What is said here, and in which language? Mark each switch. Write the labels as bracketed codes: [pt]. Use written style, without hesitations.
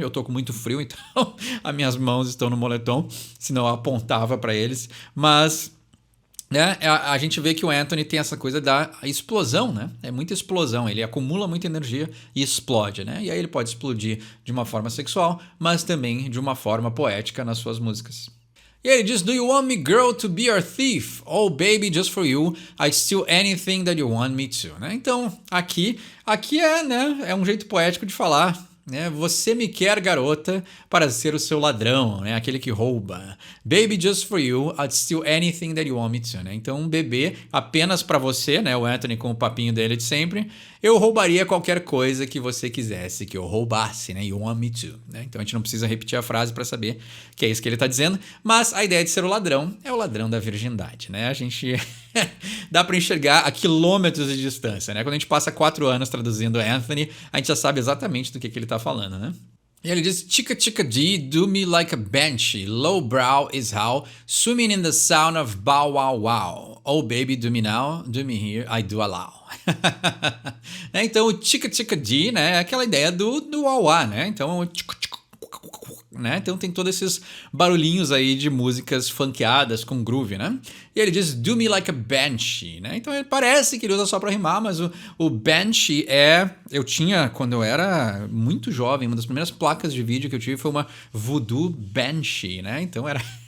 [pt] Eu tô com muito frio, então as minhas mãos estão no moletom, senão eu apontava para eles. Mas, né, a gente vê que o Anthony tem essa coisa da explosão, né? É muita explosão. Ele acumula muita energia e explode, né? E aí ele pode explodir de uma forma sexual, mas também de uma forma poética nas suas músicas. E ele diz, [en] do you want me, girl, to be your thief? Oh, baby, just for you, I'd steal anything that you want me to. Né? [pt] Então, aqui é, né, é um jeito poético de falar, né? Você me quer, garota, para ser o seu ladrão, né? Aquele que rouba. [en] Baby, just for you, I'd steal anything that you want me to. Né? [pt] Então, bebê, apenas para você, né? O Anthony com o papinho dele de sempre, eu roubaria qualquer coisa que você quisesse que eu roubasse, né? [en] You want me to. [pt] Né? Então, a gente não precisa repetir a frase para saber que é isso que ele está dizendo, mas a ideia de ser o ladrão é o ladrão da virgindade, né? A gente dá para enxergar a quilômetros de distância, né? Quando a gente passa 4 anos traduzindo Anthony, a gente já sabe exatamente do que ele está falando, né? E ele diz, [en] chica chica D, do me like a banshee, lowbrow is how, swimming in the sound of bow wow wow. Oh baby, do me now, do me here, I do allow. Né? [pt] Então o chica chica D, né, é aquela ideia do wah, né? Então o chica chica, né? Então tem todos esses barulhinhos aí de músicas funkeadas com groove, né? E ele diz, [en] do me like a banshee, [pt] né? Então ele parece que ele usa só pra rimar, mas o banshee eu tinha, quando eu era muito jovem, uma das primeiras placas de vídeo que eu tive foi uma Voodoo Banshee, né? Então era...